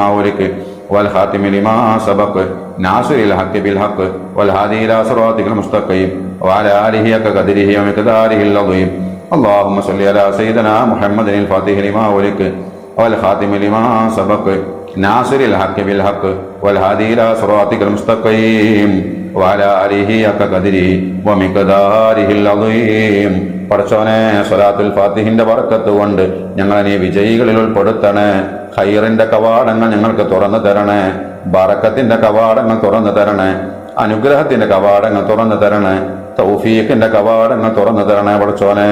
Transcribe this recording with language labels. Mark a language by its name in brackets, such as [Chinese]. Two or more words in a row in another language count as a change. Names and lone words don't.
[Arabic] أغلق والخاتم لما سبق ناصر الحق بالحق والهادي إلى صراطك المستقيم وعلى آله حق قدره ومقداره العظيم اللهم صل على سيدنا محمد الفاتح لما أغلق والخاتم لما سبق ناصر الحق بالحق والهادي إلى صراطك المستقيم وعلى آله حق قدره ومقداره العظيم [Malayalam] പടച്ചോനെ സ്വലാത്തുൽ ഫാത്തിഹിന്റെ ബർക്കത്ത് കൊണ്ട് ഞങ്ങളെ നീ വിജയികളിൽ ഉൾപ്പെടുത്തണേ. ഖൈറിന്റെ കവാടങ്ങൾ ഞങ്ങൾക്ക് തുറന്നു തരണേ. ബറക്കത്തിന്റെ കവാടങ്ങൾ തുറന്നു തരണേ. അനുഗ്രഹത്തിന്റെ കവാടങ്ങൾ തുറന്നു തരണേ. തൗഫീഖിന്റെ കവാടങ്ങൾ തുറന്നു തരണേ പടച്ചോനെ.